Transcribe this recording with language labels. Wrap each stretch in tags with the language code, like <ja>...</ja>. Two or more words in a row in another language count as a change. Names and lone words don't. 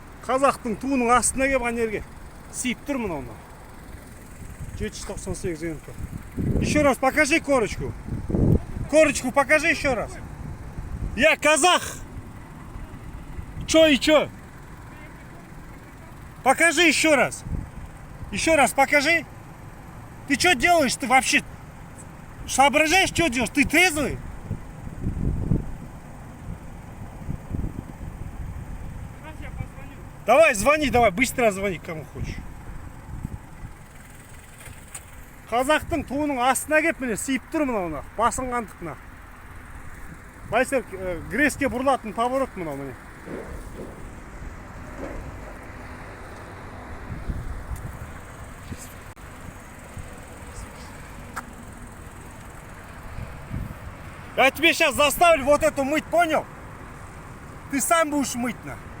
<kk>Қазақтың туының астына келіп ана жерге сиіп тұр мына оны. 798 ГМП.</kk> <ru>Еще раз покажи корочку. Корочку покажи еще раз. Я казах. Чё и чё? Покажи еще раз. Еще раз покажи. Ты что делаешь? Ты вообще соображаешь, что делаешь? Ты трезвый? Давай, звони, давай, быстро звони, кому хочешь.</ru> <kk>Қазақтың туының астына келіп міне сиіп тұр мынау, басынғандық мына. Байсер Греске бұрылатын поворот мынау міне.</kk> <ru>Я тебе сейчас заставлю вот эту мыть, понял? Ты сам будешь мыть на.</ru>